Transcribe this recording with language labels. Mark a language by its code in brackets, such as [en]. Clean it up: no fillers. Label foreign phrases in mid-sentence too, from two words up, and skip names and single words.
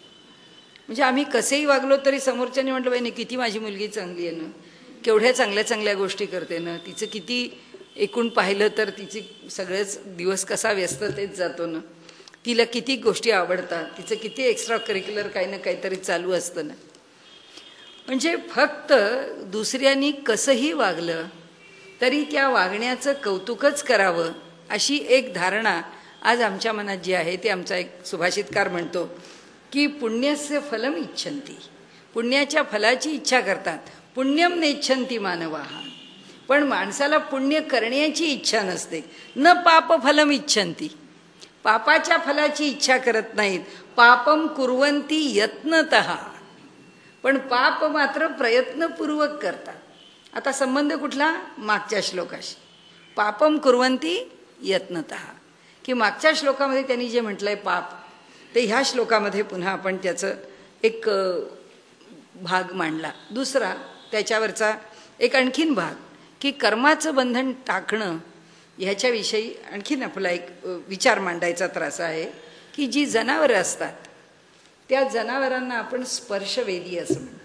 [mr] म्हणजे आम्ही कसेही वागलो तरी समोरच्याने म्हटलं बाई नाही किती माझी मुलगी चांगली आहे ना, केवढ्या चांगल्या चांगल्या गोष्टी करते ना, तिचं किती एकूण पाहिलं तर तिची सगळेच दिवस कसा व्यस्ततेत जातो ना, तिला किती गोष्टी आवडतात, तिचं किती [en] extra curricular [mr] काही ना काहीतरी चालू असतं ना. म्हणजे फक्त दुसऱ्यांनी कसंही वागलं तरी त्या वागण्याचं कौतुकच करावं अशी एक धारणा आज आमच्या मनात जी आहे ते आमचा एक सुभाषितकार म्हणतो की [sa] पुण्यस्य फलम इच्छन्ति, [mr] पुण्याच्या फलाची इच्छा करतात. [sa] पुण्यम नेच्छन्ति मानवाः, [mr] पण माणसाला पुण्य करण्याची इच्छा नसते. [sa] न पाप फलम इच्छन्ति, [mr] पापाच्या फलाची इच्छा करत नाहीत. [sa] पापम कुर्वन्ति यत्नतः, [mr] पण पाप मात्र प्रयत्नपूर्वक करतात. आता संबंध कुठला? मागच्या श्लोकाशी. [sa] पापम कुर्वन्ति यत्नतः, [mr] की मागच्या श्लोकामध्ये त्यांनी जे म्हटलंय पाप ते ह्या श्लोकामध्ये पुन्हा आपण त्याचं एक भाग मांडला. दुसरा त्याच्यावरचा एक आणखीन भाग की कर्माचं बंधन टाकणं ह्याच्याविषयी आणखीन आपला एक विचार मांडायचा त्रास आहे की जी जनावरं असतात त्या जनावरांना आपण स्पर्शवेदी असं म्हणतो.